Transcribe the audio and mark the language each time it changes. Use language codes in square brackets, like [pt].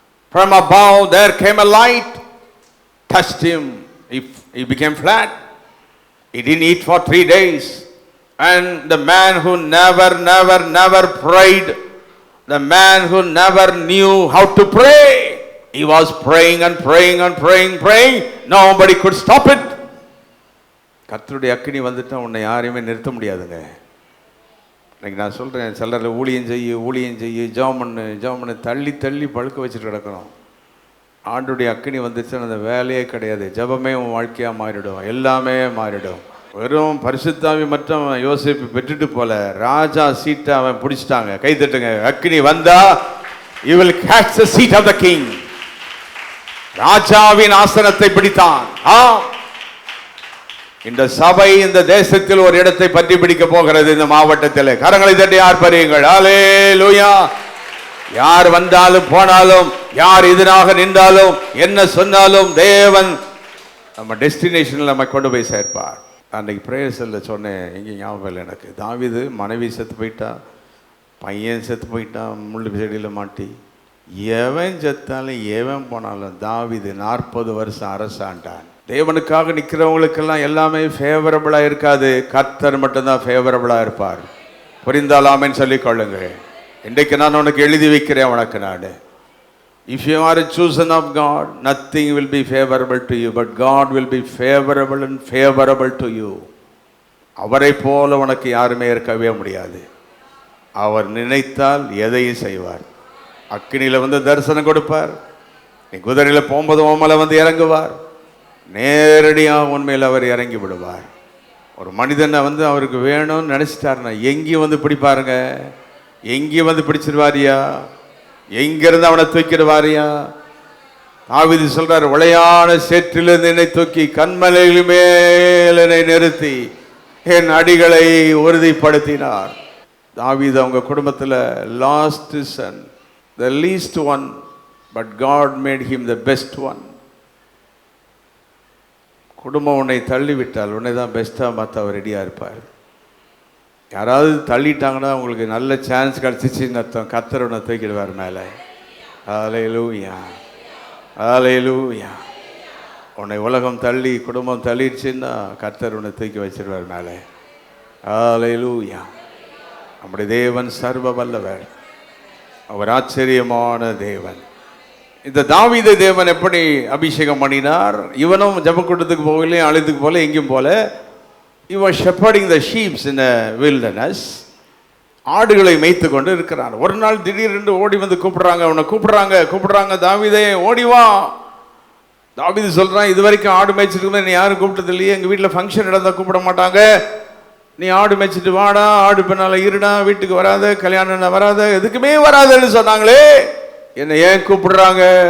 [en] From above there came a light, touched him, he became flat. He didn't eat for 3 days. And the man who never prayed, the man who never knew how to pray, he was praying and praying. Nobody could stop it. [ta] கர்த்தருடைய அக்கினி வந்துட்டா உன்னை யாரையுமே நிறுத்த முடியாதுங்க. இன்னைக்கு நான் சொல்கிறேன், சிலர் ஊழியம் செய்ய ஜெபம் பண்ணு தள்ளி பழுக்க வச்சுட்டு கிடக்கிறோம். ஆண்டுடைய அக்கினி வந்துச்சுன்னா அந்த வேலையே கிடையாது. ஜெபமே உன் வாழ்க்கையாக மாறிடும், எல்லாமே மாறிடும். வெறும் பரிசுத்தாவி மற்றும் யோசேப்பு பெற்றுட்டு போல, ராஜா சீட்டை அவன் பிடிச்சிட்டாங்க. கை தட்டுங்க. அக்கினி வந்தா [en] you will catch the seat of the king. [ta] ராஜாவின் ஆசனத்தை பிடித்தான். இந்த சபை இந்த தேசத்தில் ஒரு இடத்தை பற்றி பிடிக்க போகிறது. இந்த மாவட்டத்தில் கரங்களை தட்டி ஆர்ப்பரியுங்கள். ஹல்லேலூயா. யார் வந்தாலும் போனாலும், யார் எதிராக நின்றாலும், என்ன சொன்னாலும் தேவன் நம்ம டெஸ்டினேஷனில் நம்ம கொண்டு போய் சேர்ப்பார். அன்றைக்கு பிரேயர்ஸில் சொன்னேன், எங்கே ஞாபகம் இல்லை எனக்கு. தாவீது மனைவி செத்து போயிட்டா, பையன் செத்து போயிட்டான் முள்ளு செடியில் மாட்டி. எவன் செத்தாலும் எவன் போனாலும் தாவீது 40 வருஷம் அரசாண்டான். தேவனுக்காக நிற்கிறவங்களுக்கெல்லாம் எல்லாமே ஃபேவரபிளாக இருக்காது, கர்த்தர் மட்டும்தான் ஃபேவரபிளாக இருப்பார். புரிந்தால் ஆமென் சொல்லிக் கொள்ளுங்க. இன்றைக்கு நான் உனக்கு எழுதி வைக்கிறேன் உனக்கு நான். [en] If you are a chosen of God, nothing will be favorable to you, but God will be favorable to you. [ta] அவரை போல உனக்கு யாருமே இருக்கவே முடியாது. அவர் நினைத்தால் எதையும் செய்வார். அக்கினியில் வந்து தரிசனம் கொடுப்பார். நீ குதிரையில் போகும்போது ஓமலை வந்து இறங்குவார். நேரடியாக உண்மையில் அவர் இறங்கி விடுவார். ஒரு மனிதனை வந்து அவருக்கு வேணும்னு நினச்சிட்டாருன்னா எங்கேயும் வந்து பிடிப்பாருங்க, எங்கேயும் வந்து பிடிச்சிருவாரியா, எங்கிருந்து அவனை தூக்கிடுவாரியா. தாவீது சொல்றார், உளையான சேற்றிலிருந்து என்னை தூக்கி கண்மலையில் மேல் என்னை நிறுத்தி என் அடிகளை உறுதிப்படுத்தினார். தாவீது அவங்க குடும்பத்தில் last Sun, [en] the least one, but God made him the best one. [ta] குடும்பம் உன்னை தள்ளிவிட்டால் உன்னை தான் பெஸ்ட்டாக மாற்ற அவர் ரெடியாக இருப்பார். யாராவது தள்ளிட்டாங்கன்னா உங்களுக்கு நல்ல சான்ஸ் கிடச்சிச்சின்னு அர்த்தம். கர்த்தர் உன்னை தூக்கிடுவார் மேலே. ஹல்லேலூயா, ஹல்லேலூயா. உன்னை உலகம் தள்ளி குடும்பம் தள்ளிடுச்சுன்னா கர்த்தர் உன்னை தூக்கி வச்சிருவார் மேலே. ஹல்லேலூயா. நம்முடைய தேவன் சர்வ வல்லவர், அவர் ஆச்சரியமான தேவன். இந்த தாவீது தேவன் எப்படி அபிஷேகம் பண்ணினார்? இவனும் ஜெபக்கூட்டத்துக்கு போகல, அழைத்துக்கு போல, எங்கேயும் போல. [en] He was shepherding the sheep in a wilderness. [ta] ஆடுகளை மேய்த்து கொண்டு இருக்கிறான். ஒரு நாள் திடீரென்று ஓடி வந்து கூப்பிடுறாங்க, அவனை கூப்பிடுறாங்க, தாவீதே ஓடி வா. தாவீது சொல்றான், இது வரைக்கும் ஆடு மேய்ச்சிட்டு நீ யாரும் கூப்பிட்டது இல்லையே, எங்க வீட்டில் ஃபங்க்ஷன் நடந்தா கூப்பிட மாட்டாங்க, நீ ஆடு மேய்ச்சிட்டு வாடா, ஆடு பின்னால இருடா, வீட்டுக்கு வராத, கல்யாணம் வராத, எதுக்குமே வராதுன்னு சொன்னாங்களே, என்னை ஏன் கூப்பிடுறாங்க?